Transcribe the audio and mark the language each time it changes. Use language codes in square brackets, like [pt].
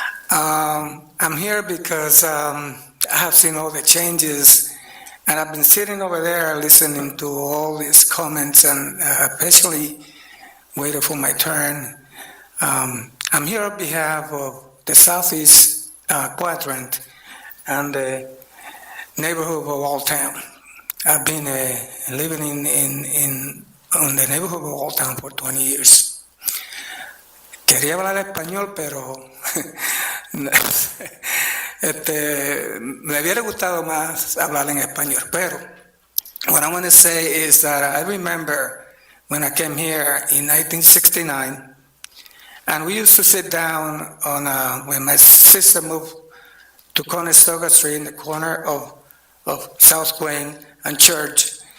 [en] I'm here because I have seen all the changes, and I've been sitting over there listening to all these comments and patiently waiting for my turn. I'm here on behalf of the Southeast Quadrant and the neighborhood of Old Town. I've been living in the neighborhood of Old Town for 20 years. [es] Quería hablar español, pero me hubiera gustado más hablar en español. [en] Pero what I want to say is that I remember when I came here in 1969, and we used to sit down on when my sister moved to Conestoga Street in the corner of South Wayne and Church.